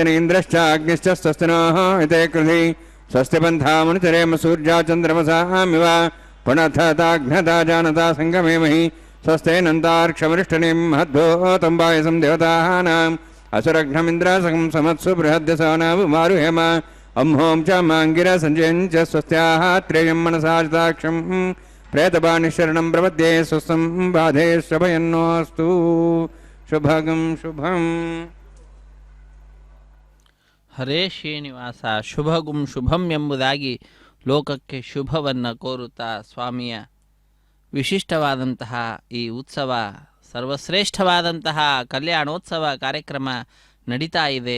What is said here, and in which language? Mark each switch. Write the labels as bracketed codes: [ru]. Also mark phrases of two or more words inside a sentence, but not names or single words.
[sa] ಇಂದ್ರಶ್ಚ ಅಗ್ನಿಶ್ಚ ಸ್ವಸ್ತಿನಃ ಇತೇ ಕೃಧಿ ಸ್ವಸ್ತಿ ಪಂಥಾಮನುಚರೇಮ ಸೂರ್ಯಾ ಚಂದ್ರಮಸಾಮಿವ ಪುನಃತಾಘ್ನತಾ ಜಾನತಾ ಸಂಗಮೇಮಹಿ ಸ್ವಸ್ತೇನಂತಾರ್ಕ್ಷಮರಿಷ್ಟನಿಂ ಮಹದ್ಭೂತಂಬಾಯಸಂ ದೇವತಾನಾಂ ಅಸುರಘ್ನಮಿಂದ್ರಾಸಕಂ ಸಮತ್ಸು ಬೃಹದ್ದಸಾನಾವುಮಾರುಹೇಮ ಅಂಹೋಂ ಚ ಮಾಂಗಿರ ಸಂಜಯಂ ಚ ಸ್ವಸ್ತ್ಯಾಃ ತ್ರೇಯಂ ಮನಸಾಚಿತಾಕ್ಷಂ ಪ್ರೇತಪಾಣಿಶರಣಂ ಪ್ರಪದ್ಯೆ ಸ್ವಸ್ಥಂ ಬಾಧೆ ಶಭಯನ್ನೋಸ್ತು. ಶುಭಗಂ ಶುಭಂ. [kn] ಹರೇ ಶ್ರೀನಿವಾಸ [sa] ಶುಭಗುಂ ಶುಭಂ [kn] ಎಂಬುದಾಗಿ ಲೋಕಕ್ಕೆ ಶುಭವನ್ನು ಕೋರುತ್ತಾ ಸ್ವಾಮಿಯ ವಿಶಿಷ್ಟವಾದಂತಹ ಈ ಉತ್ಸವ ಸರ್ವಶ್ರೇಷ್ಠವಾದಂತಹ ಕಲ್ಯಾಣೋತ್ಸವ ಕಾರ್ಯಕ್ರಮ ನಡೀತಾ ಇದೆ.